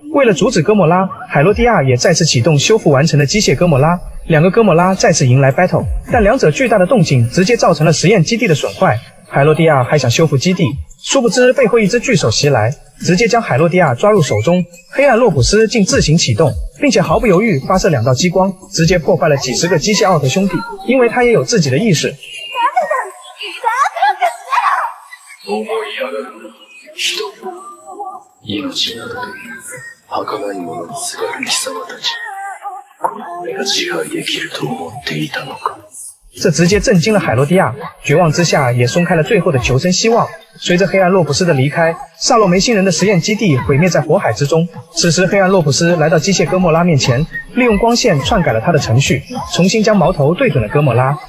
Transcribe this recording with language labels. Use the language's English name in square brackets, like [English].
[Chinese] 为了阻止哥莫拉，海洛蒂亚也再次启动修复完成的机械哥莫拉，两个哥莫拉再次迎来 battle， 但两者巨大的动静直接造成了实验基地的损坏。海洛蒂亚还想修复基地，殊不知背后一只巨手袭来，直接将海洛蒂亚抓入手中。黑暗洛普斯竟自行启动，并且毫不犹豫发射2道激光，直接破坏了几十个机械奥特兄弟，因为他也有自己的意识。 [Japanese] 思い上がる人、命などという儚いものにすがる貴様たち、俺が支配できると思っていたのか。 [Chinese] 这直接震惊了海洛蒂亚，绝望之下也松开了最后的求生希望。随着黑暗洛普斯的离开，萨洛梅星人的实验基地毁灭在火海之中。此时黑暗洛普斯来到机械哥莫拉面前，利用光线篡改了他的程序，重新将矛头对准了哥莫拉。